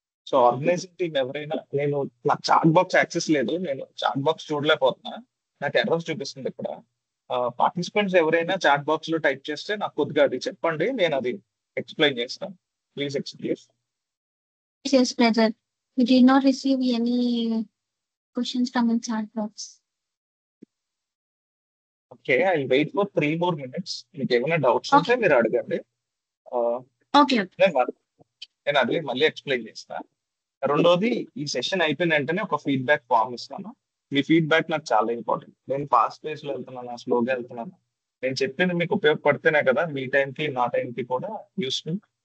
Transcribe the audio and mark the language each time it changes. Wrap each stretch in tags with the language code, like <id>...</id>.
<te>So organising team ఎవరైనా, నాకు chat box access లేదు, నేను చాట్ బాక్స్ చూడలేకపోతున్నా, నాకు ఎర్రర్స్ చూపిస్తుంది ఇక్కడ. పార్టిసిపెంట్స్ ఎవరైనా చాట్ బాక్స్ లో టైప్ చేస్తే నాకు కొద్దిగా అది చెప్పండి, నేను అది ఎక్స్ప్లెయిన్ చేస్తాను.</te> <en>Please explain. Yes, brother. We did not receive any questions from the chat box.</en> <te>Okay,</te> <en>I wait for 3 more minutes.</en> <te>మీకు ఏమైనా డౌట్స్ ఉంటే మీరు అడగండి.</te> <en>Okay.</en> <te>నేను అది మళ్ళీ ఎక్స్ప్లెయిన్ చేస్తా. రెండోది, ఈ సెషన్ అయిపోయిన వెంటనే ఒక ఫీడ్బ్యాక్ ఫామ్ ఇస్తాను. మీ ఫీడ్బ్యాక్ నాకు చాలా ఇంపార్టెంట్. నేను ఫాస్ట్ పేస్ లో వెళ్తున్నాను, స్లోగా వెళ్తున్నాను, నేను చెప్పింది మీకు ఉపయోగపడితేనే కదా మీ టైంకి నా టైంకి కూడా యూస్ఫుల్.</te>